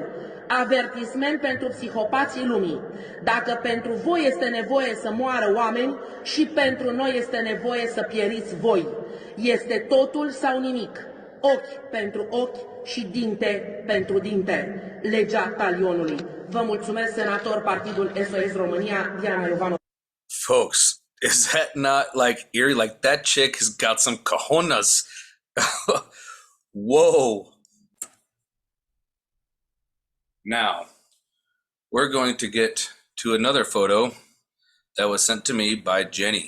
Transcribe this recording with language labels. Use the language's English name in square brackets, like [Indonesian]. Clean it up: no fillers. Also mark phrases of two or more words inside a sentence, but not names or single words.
[Romanian] Avertisment pentru psihopații lumii. Dacă pentru voi este nevoie să moară oameni, și pentru noi este nevoie să pieriți voi. Este totul sau nimic. Ochi pentru ochi și dinte pentru dinte. Legea talionului. Vă mulțumesc, senator, Partidul SOS România, Diana Iovano. [English] Folks, is that not like eerie? Like that chick has got some cojones. Whoa. Now, we're going to get to another photo that was sent to me by Jenny.